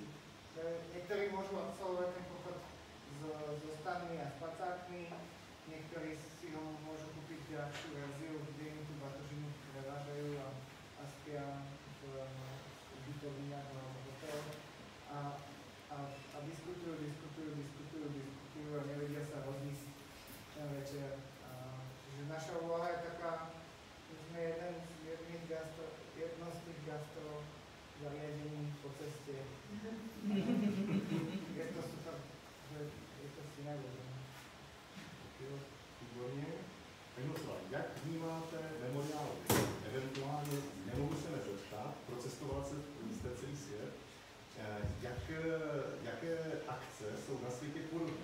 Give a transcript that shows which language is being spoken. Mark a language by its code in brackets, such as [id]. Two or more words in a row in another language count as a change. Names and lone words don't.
[sk] Niektorí môžu absolvovať ten pochod so stanmi a spacákmi, niektorí si ho môžu kúpiť ďalšiu verziu, kde im tú batožinu prevážajú a spia v ubytovniach alebo hoteloch a diskutujú a nevedia sa rozísť ten večer. Čiže naša úloha je taká, že sme jedno z tých gastro zariadení po ceste. Je to super, že je to synagóga. [cs] Výborně. Miroslav, jak vnímáte memoriál? Eventuálně nemohu se nezeptat, procestoval jste celý svět. Jaké akce jsou na světě podobné?